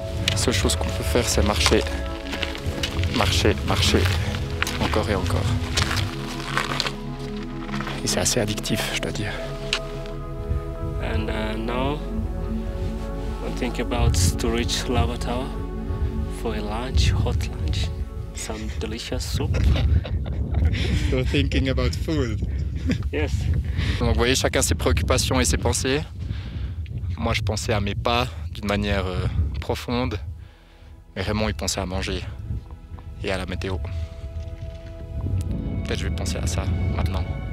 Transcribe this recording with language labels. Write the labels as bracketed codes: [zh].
[fr] La seule chose qu'on peut faire, c'est marcher. Marcher, marcher. Encore et encore. Et c'est assez addictif, je dois dire. [en] And now, I'm thinking about to reach Lava Tower for a lunch, hot lunch, some delicious soup. You're thinking about food. Yes. [fr] Donc vous voyez, chacun ses préoccupations et ses pensées. Moi, je pensais à mes pas d'une manière profonde. Et Raymond, il pensait à manger et à la météo. Peut-être je vais penser à ça maintenant.